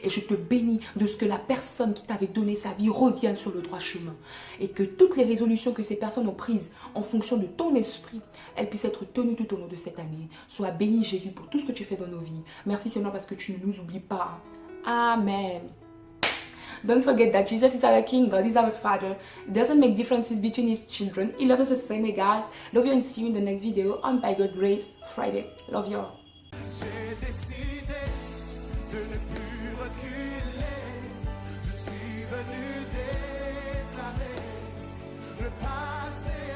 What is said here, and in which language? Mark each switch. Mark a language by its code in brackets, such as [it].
[fr] Et je te bénis de ce que la personne qui t'avait donné sa vie revienne sur le droit chemin. Et que toutes les résolutions que ces personnes ont prises en fonction de ton esprit, elles puissent être tenues tout au long de cette année. Sois béni Jésus pour tout ce que tu fais dans nos vies. Merci Seigneur parce que tu ne nous oublies pas. Amen. [en] Don't forget that Jesus is our King, God is our Father. It doesn't make differences between His children. He loves us the same way, guys. Love you and see you in the next video on By God's Grace Friday. Love you all. [fr] J'ai décidé de ne plus reculer. Je suis venu déclarer le passé.